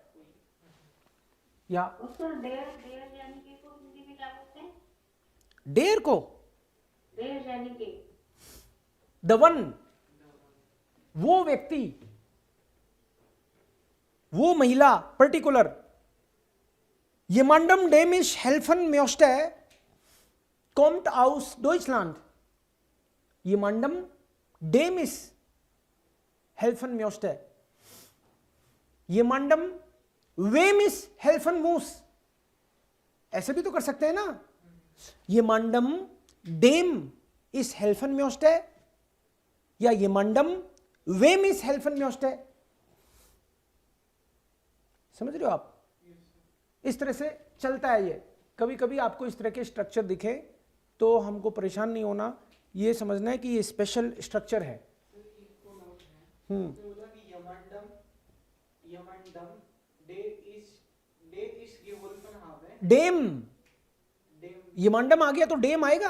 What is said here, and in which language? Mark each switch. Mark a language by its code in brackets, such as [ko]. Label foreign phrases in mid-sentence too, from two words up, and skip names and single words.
[hi] या उसको डेयर डेयर यानी कि को हिंदी में क्या बोलते हैं? डेर को, डेयर यानी कि [en] the one, [hi] वो व्यक्ति, वो महिला, पर्टिकुलर। [de] Jemandem dem ich helfen möchte, kommt aus Deutschland. Jemandem dem ich helfen möchte. Jemandem wem ich helfen muss. [hi] ऐसे भी तो कर सकते हैं ना। [de] Jemandem dem ich helfen möchte या jemandem wem ich helfen möchte. [hi] समझ रहे हो आप? इस तरह से चलता है ये। कभी कभी आपको इस तरह के स्ट्रक्चर दिखे तो हमको परेशान नहीं होना, ये समझना है कि ये स्पेशल स्ट्रक्चर है। डेम, यमांडम आ गया तो डेम आएगा।